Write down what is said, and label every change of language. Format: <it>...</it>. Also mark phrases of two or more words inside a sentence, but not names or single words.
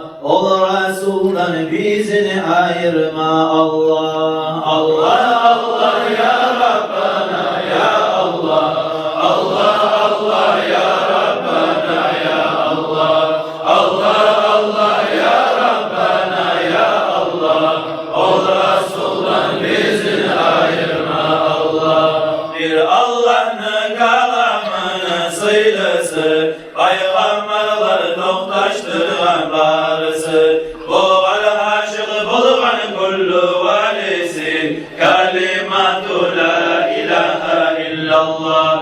<tt>Ol Resul'dan bizini ayırma Allah.</tt> <ar>الله الله يا ربنا يا الله. الله الله يا ربنا يا الله. الله الله يا ربنا يا الله.</ar> <tt>Ol Resul'dan bizini ayırma Allah. Bir Allah'ın kalamını sıylısı, Peygamberler toktaştırgan barısı, bu var aşık bulgan kullu valisi,</tt> <ar>كلمة لا إله إلا الله.</ar>